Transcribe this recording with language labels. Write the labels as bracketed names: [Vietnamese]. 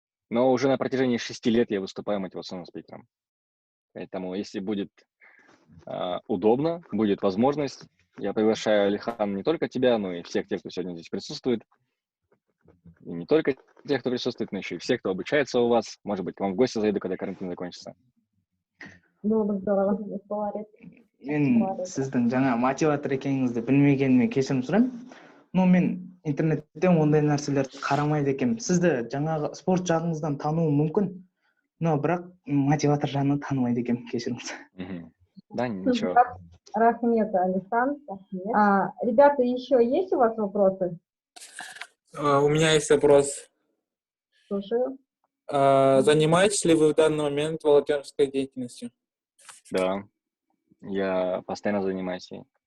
[Russian] Но уже на протяжении 6 лет я выступаю мотивационным спикером. Поэтому, если будет удобно, будет возможность, я приглашаю, Алихан, не только тебя, но и всех тех, кто сегодня здесь присутствует. И не только тех, кто присутствует, но еще и всех, кто обучается у вас. Может быть, к вам в гости зайду, когда карантин закончится. Было бы здорово. [Kazakh] Мен сіздің жаңа мотиватор екеніңізді білмегеніме кешірім сұраймын. Но мен интернеттен ондай нәрселерді қарамайды екенмін. Сізді жаңағы спорт жағыңыздан тануым мүмкін, но бірақ мотиватор жағынан танымайды екенмін, кешіріңіз. [Russian] Да, ничего. [Kazakh] Рахмет, Алихан. [Russian] Ребята, еще есть у вас вопросы? У меня есть вопрос. Слушаю. Занимаетесь ли вы в данный момент волонтерской деятельностью? Да, я постоянно занимаюсь ей.